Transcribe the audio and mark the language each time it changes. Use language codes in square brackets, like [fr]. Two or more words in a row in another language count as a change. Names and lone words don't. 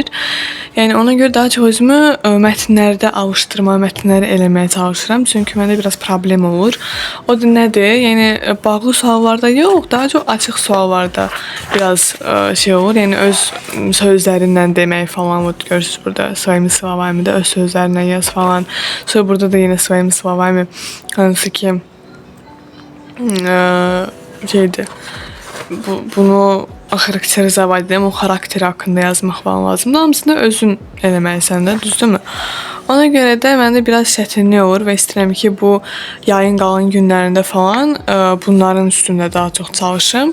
[az] Yəni ona görə daha çox özümü mətnlərdə alışdırma, mətnləri eləməyə çalışıram. Çünki məndə biraz problem olur. O da nədir? Yəni bağlı suallarda yox, daha çox açıq suallarda biraz şey olur. Yəni öz sözlərindən demək falan. Görürsünüz burada [ru] своими словами [az] də öz sözlərindən yaz falan. Sonra burada da yenə [ru] своими словами [az] hansı ki şeydir. Bunu xarakterizə o xarakteri haqqında yazmaq falan lazımdır. Hamısını özün eləməlisən də, düzdürmü? Ona görə də məndə biraz çətinlik olur və istəyirəm ki, bu yayın qalan günlərində falan bunların üstündə daha çox çalışım.